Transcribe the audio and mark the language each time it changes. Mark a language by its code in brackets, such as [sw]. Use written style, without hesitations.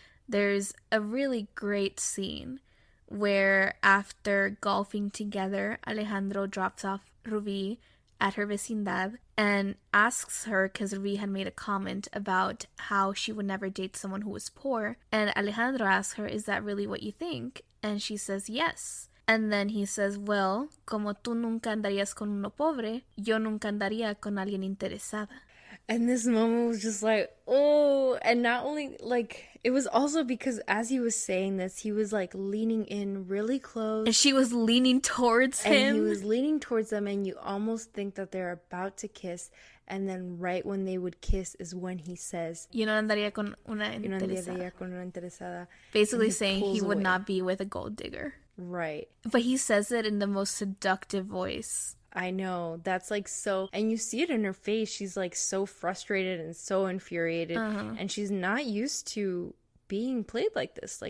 [en] There's a really great scene where after golfing together, Alejandro drops off Ruby at her vecindad and asks her, because Ruby had made a comment about how she would never date someone who was poor. And Alejandro asks her, is that really what you think? And she says yes. And then he says, well, [es] como tú nunca andarías con uno pobre, yo nunca andaría con alguien interesada. [en] And this moment was just like, oh, and not only, like, it was also because as he was saying this, he was, like, leaning in really close. And she was leaning towards him. And he was leaning towards them, and you almost think that they're about to kiss. And then right when they would kiss is when he says, [es] yo no andaría con una interesada. [en] Basically saying he would not be with a gold digger. Right. But he says it in the most seductive voice. I know. That's like so, and you see it in her face. She's like so frustrated and so infuriated, and she's not used to being played like this.